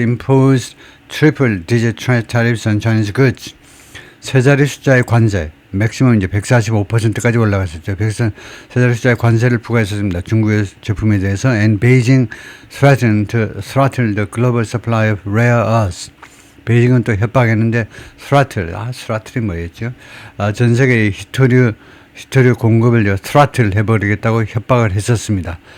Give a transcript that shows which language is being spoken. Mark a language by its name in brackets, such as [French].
[English] imposed triple digit tariffs on Chinese goods [Korean] 세 자리 숫자의 관세 맥시멈 이제 145%까지 올라갔었죠. 세 자리 숫자의 관세를 부과했었습니다. 중국의 제품에 대해서 [English] and Beijing threatened to throttle the global supply of rare earths. [Korean] 베이징은 또 협박했는데 throttle이 뭐였죠? 전 세계의 히토류 공급을 throttle 해버리겠다고 협박을 했었습니다.